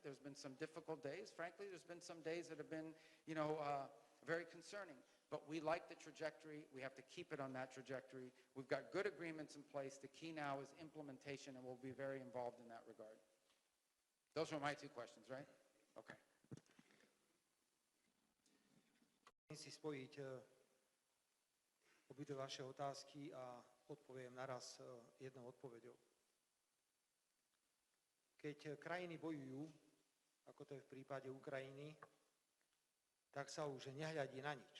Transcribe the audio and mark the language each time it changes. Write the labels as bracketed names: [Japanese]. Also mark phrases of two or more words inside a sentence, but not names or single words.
[English] There's been some difficult days. Frankly, there's been some days that have been, very concerning. But we like the trajectory. We have to keep it on that trajectory. We've got good agreements in place. The key now is implementation, and we'll be very involved in that regard. Those were my 2 questions, right? Okay. [Slovak] Chcem si spojiť obidve vaše otázky a odpoviem naraz jednou odpoveďou. Keď krajiny bojujú, ako to je v prípade Ukrajiny, tak sa už nehľadí na nič.